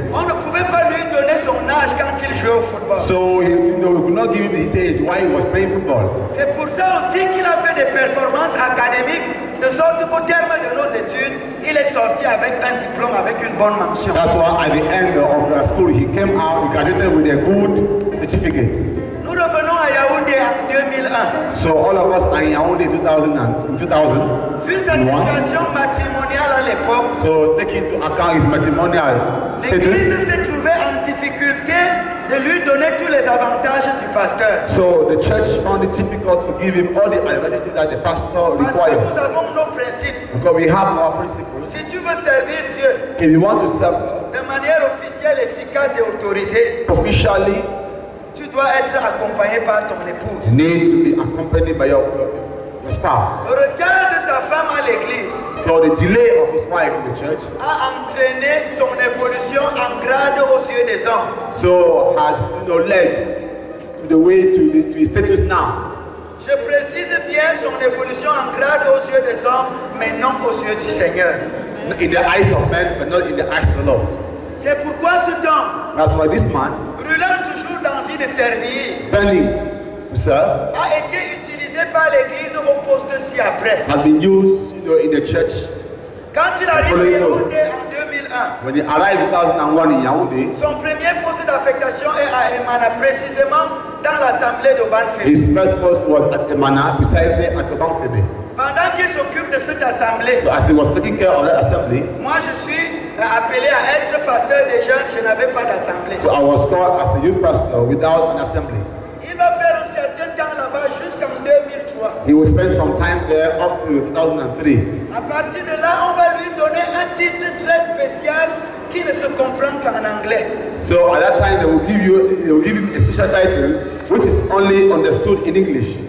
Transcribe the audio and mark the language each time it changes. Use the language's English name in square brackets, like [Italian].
[French] On ne pouvait pas lui donner son âge quand il jouait au football. [English] So, we could not give him his age while he was playing football. [French] C'est pour ça aussi qu'il a fait des performances académiques, de sorte qu'au terme de nos études, il est sorti avec un diplôme, avec une bonne mention. [English] That's why at the end of the school, he came out, he graduated with a good certificate. [French] Nous revenons à Yaoundé en 2001. [English] So all of us are in Yaoundé in 2000. [French] Vu sa situation matrimoniale à l'époque, [English] So taking into account his matrimonial status, [French] l'église s'est trouvée en difficulté de lui donner tous les avantages du pasteur. [English] so the church found it difficult to give him all the advantages that the pastor [French] Parce que [English] requires. [French] nous avons nos principes. [English] Because we have our principles. [French] Si tu veux servir Dieu [English] If you want to serve God [French] de manière officielle, efficace et autorisée, [English] officially, [French] tu dois être accompagné par ton épouse. [English] you need to be accompanied by your spouse. [French] Le retard de sa femme à l'église [English] So the delay of his wife in the church [French] a entraîné son évolution en grade aux yeux des hommes. [English] so has led to the way to his status now. [French] Je précise bien son évolution en grade aux yeux des hommes, mais non aux yeux du Seigneur. [English] In the eyes of men, but not in the eyes of the Lord. [French] C'est pourquoi cet homme, [English] That's why this man, [French] brûlant toujours d'envie de servir, [English] burning to serve, [French] a été utilisé par l'église au poste ci-après. [English] has been used in the church. [French] Quand il arrive à Yaoundé en 2001, [English] When he arrived in 2001 in Yaoundé, [French] son premier poste d'affectation est à Emana, précisément dans l'assemblée de Banfé. [English] his first post was at Emana, precisely at Obanfebe. [French] Pendant qu'il s'occupe de cette assemblée, [English] So as he was taking care of that assembly, [French] moi je suis appelé à être pasteur des jeunes, je n'avais pas d'assemblée. [English] so I was called as a youth pastor without an assembly. [French] Il va faire un certain temps là-bas jusqu'en 2003. [English] He will spend some time there up to 2003. [French] À partir de là, on va lui donner un titre très spécial qui ne se comprend qu'en anglais. [English] So at that time, they will give him a special title, which is only understood in English.